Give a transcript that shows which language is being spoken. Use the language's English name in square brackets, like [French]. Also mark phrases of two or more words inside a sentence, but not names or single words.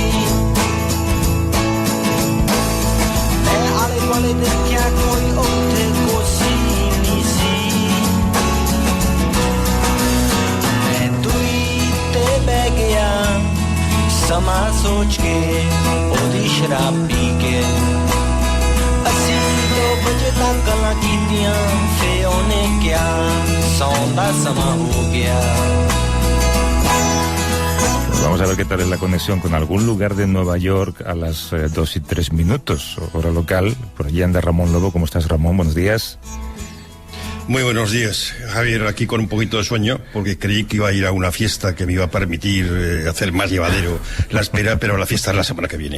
[Punjabi] ਮੈਂ ਆਲੇ ਦੁਆਲੇ ਦੇਖਿਆ ਕੋਈ ਉੱਥੇ ਕੋਸੀ ਨਹੀਂ ਸੀ ਮੈਂ ਦੂਈ ਤੇ ਬਹਿ ਗਿਆ ਸਮਾਂ ਸੋਚ ਕੇ ਉਹਦੀ ਸ਼ਰਾਬ ਪੀ ਕੇ ਅਸੀਂ 2 ਵਜੇ ਤੱਕ ਗੱਲਾਂ ਕੀਤੀਆਂ ਫੇ ਉਹਨੇ ਕਿਹਾ ਸੌਣ ਦਾ ਸਮਾਂ ਹੋ ਗਿਆ [Spanish] Vamos a ver qué tal es la conexión con algún lugar de Nueva York a las 2:03, hora local. Por allí anda Ramón Lobo. ¿Cómo estás, Ramón? Buenos días. Muy buenos días, Javier, aquí con un poquito de sueño, porque creí que iba a ir a una fiesta que me iba a permitir hacer más llevadero la espera, pero la fiesta es la semana que viene.